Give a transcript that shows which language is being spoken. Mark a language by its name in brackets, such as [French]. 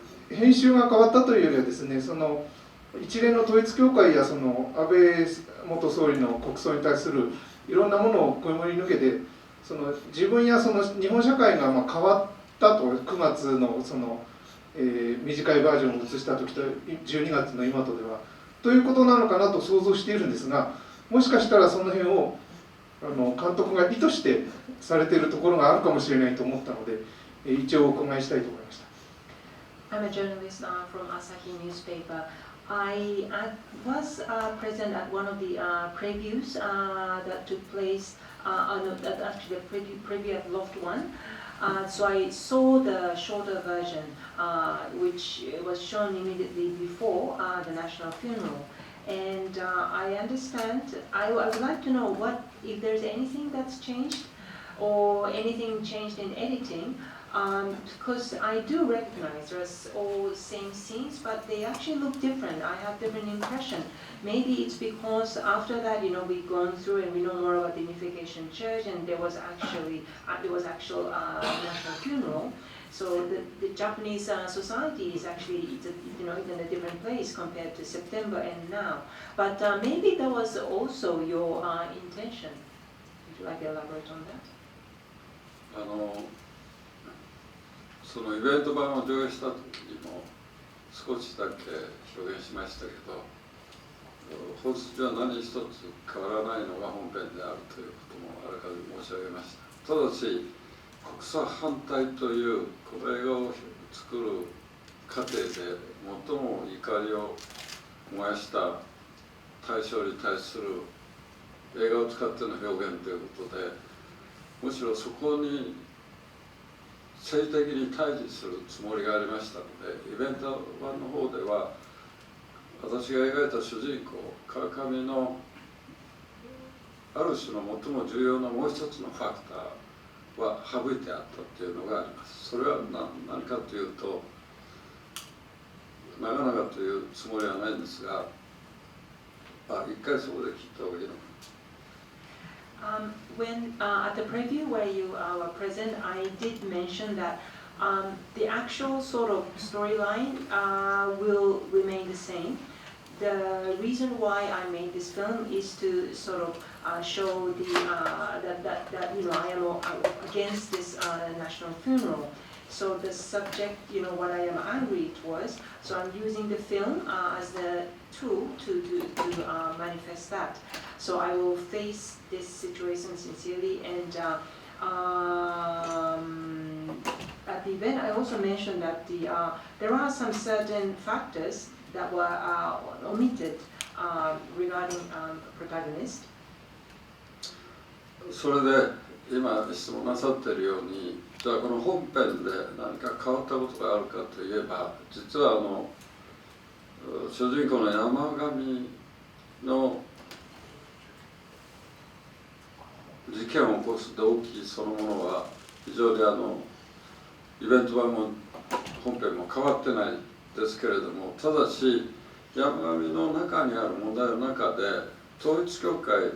[Japanese] 編集が変わったというよりはですね、一連の統一教会や安倍元総理の国葬に対するいろんなものをくぐり抜けて自分や日本社会が変わったと、9月の短いバージョンを映した時と12月の今とではということなのかなと想像しているんですが、もしかしたらその辺を監督が意図してされているところがあるかもしれないと思ったので、一応お伺いしたいと思いました。 [English] I'm a journalist from Asahi newspaper. I was present at one of the previews that took place, actually the preview at Loft 1. So I saw the shorter version, which was shown immediately before the national funeral. And I understand, I would like to know if there's anything that's changed or anything changed in editing, because I do recognize there's all the same scenes, but they actually look different. I have different impression. Maybe it's because after that, we've gone through and we know more about the Unification Church, and there was actual national funeral. So the Japanese society is actually in a different place compared to September and now. But maybe that was also your intention. Would you like to elaborate on that? [Japanese] そのイベント版を上映した時にも少しだけ表現しましたけど、本筋は何一つ変わらないのが本編であるということもあらかじめ申し上げました。ただし国際反対というこの映画を作る過程で最も怒りを燃やした対象に対する映画を使っての表現ということで、むしろそこに政治的に対峙するつもりがありましたので、イベント版の方では私が描いた主人公川上のある種の最も重要なもう一つのファクターは省いてあったっていうのがあります。それは何かというと、長々というつもりはないんですが、一回そこで聞いた方がいいのかな。 [English] When at the preview where you were present, I did mention that the actual sort of storyline will remain the same. The reason why I made this film is to sort of show that I am against this national funeral. So the subject, what I am angry towards. So I'm using the film as the tool to manifest that. So I will face this situation sincerely. And at the event, I also mentioned that there are some certain factors that were omitted regarding protagonist. [Japanese] それで今質問なさっているように、じゃあこの本編で何か変わったことがあるかといえば、実は主人公の山上の事件を起こす動機そのものは非常にイベント版も本編も変わってないですけれども、ただし山上の中にある問題の中で統一教会